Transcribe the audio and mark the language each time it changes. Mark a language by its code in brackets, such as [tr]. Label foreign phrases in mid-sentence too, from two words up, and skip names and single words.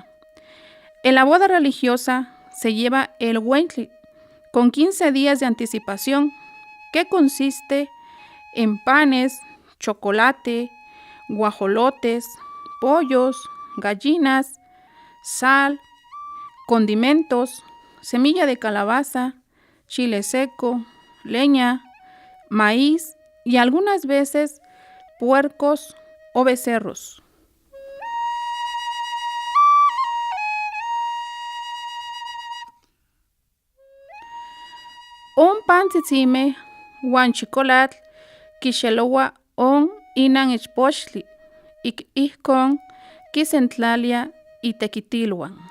[es] En la boda religiosa se lleva el huentli con 15 días de anticipación, que consiste en panes, chocolate, guajolotes, pollos, gallinas, sal, condimentos, semilla de calabaza, chile seco, leña, maíz y algunas veces puercos o becerros. [nah] On pantzitzimeh wan chicolatl kixelowa on inan ichpochtli, ik ihkon kisentlalia itekitilwan.